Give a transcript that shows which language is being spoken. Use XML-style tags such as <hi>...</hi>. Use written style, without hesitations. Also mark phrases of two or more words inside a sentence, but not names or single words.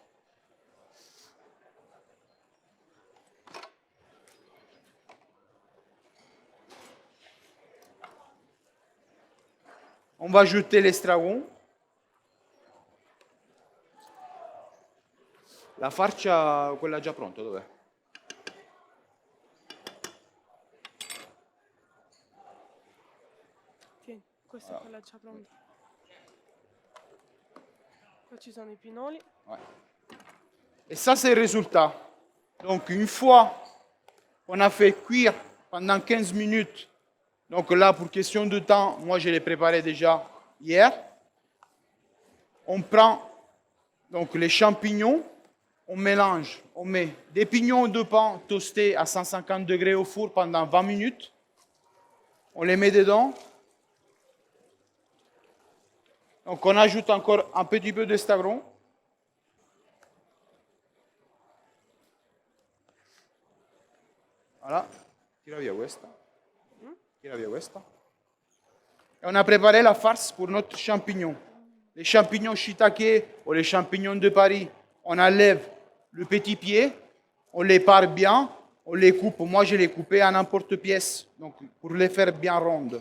<fr>On va ajouter l'estragon.</fr> <it>La farcia, quella già pronta, dov'è? Tieni, questa è quella già pronta. Qua ci sono i pinoli.</it> <fr>Ouais. Et ça, c'est le résultat. Donc, une fois qu'on a fait cuire pendant 15 minutes, donc là, pour question de temps, moi, je l'ai préparé déjà hier. On prend donc les champignons, on mélange, on met des pignons de pain toastés à 150 degrés au four pendant 20 minutes. On les met dedans. Donc, on ajoute encore un petit peu d'estagron. Voilà,</fr> <it>tira via questa. Tira via questa.</it> <fr>Et on a préparé la farce pour notre champignon. Les champignons shiitake ou les champignons de Paris, on enlève le petit pied, on les pare bien, on les coupe. Moi, je les coupé en n'importe pièce, donc pour les faire bien rondes.</fr>